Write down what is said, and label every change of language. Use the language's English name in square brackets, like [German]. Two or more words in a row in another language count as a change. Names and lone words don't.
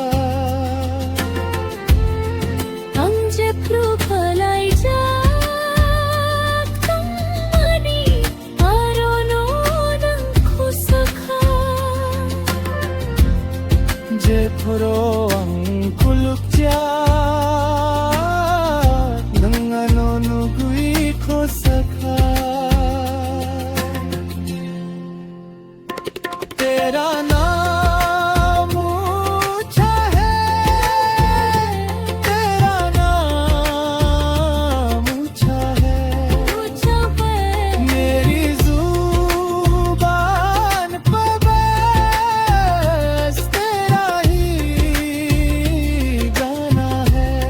[Kok Borok] ang je pru phalai ja tum mani aro no nang khosakha je phoro ang kuluk ja nang ano nu gui khosakha [Hindi] तेरा नाम ऊंचा है तेरा नाम ऊंचा है मेरी जुबान पे बस तेरा ही गाना है